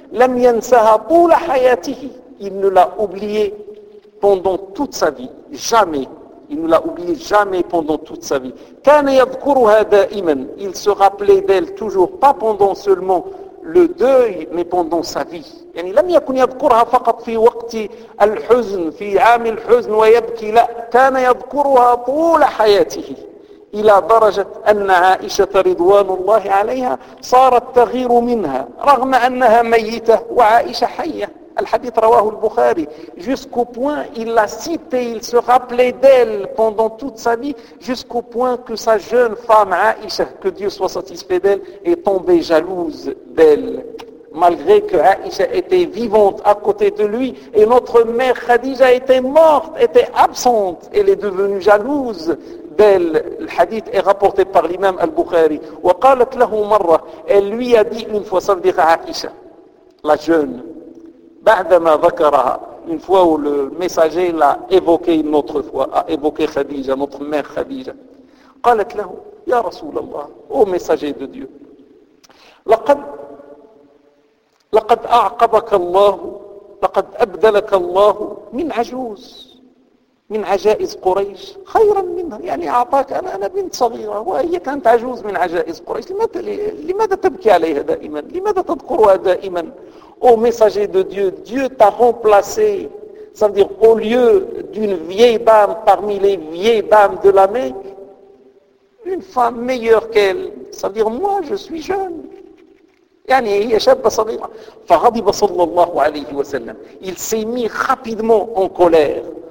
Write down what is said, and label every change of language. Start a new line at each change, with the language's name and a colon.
Arabic: لم ينسها طول حياته,
French: il ne l'a oublié pendant toute sa vie, jamais, il ne l'a oublié jamais pendant toute sa vie.
Arabic: كان يذكرها دائما,
French: il se rappelait d'elle toujours, pas pendant seulement le deuil, mais pendant sa vie.
Arabic: يعني لم يكن يذكرها فقط في وقت الحزن, في عام الحزن ويبكي, لا, كان يذكرها طول حياته, إلى درجة أن عائشة رضوان الله عليها صارت تغير منها, رغم أنها ميتة وعائشة حية. Al-Hadith rawahu al-Bukhari,
French: jusqu'au point, il l'a cité, il se rappelait d'elle pendant toute sa vie, jusqu'au point que sa jeune femme, Aïcha, que Dieu soit satisfait d'elle, est tombée jalouse d'elle. Malgré que Aïcha était vivante à côté de lui, et notre mère Khadija était morte, était absente, elle est devenue jalouse d'elle. Al-Hadith est rapporté par l'imam al-Bukhari.
Arabic: Wa qalat lahu marra,
French: elle lui a dit une fois, ça veut dire Aïcha, la jeune.
Arabic: بعدما ذكرها
French: une fois où le messager l'a évoqué une autre fois, a évoqué Khadija, notre mère Khadija.
Arabic: قالت له يا رسول الله,
French: ô messager de Dieu,
Arabic: لقد أعقبك الله, لقد أبدلك الله من عجوز من عجائز قريش خيرا منها, يعني أعطاك, أنا بنت صغيرة وهي كانت عجوز من عجائز قريش, لماذا تبكي عليها دائما, لماذا تذكرها دائما.
French: Ô messager de Dieu, Dieu t'a remplacé, c'est-à-dire au lieu d'une vieille dame parmi les vieilles dames de la Mecque, une femme meilleure qu'elle, c'est-à-dire moi, je suis jeune.
Arabic: يعني هي شابة صغيرة. فغضب صلى الله عليه وسلم,
French: il s'est mis rapidement en colère.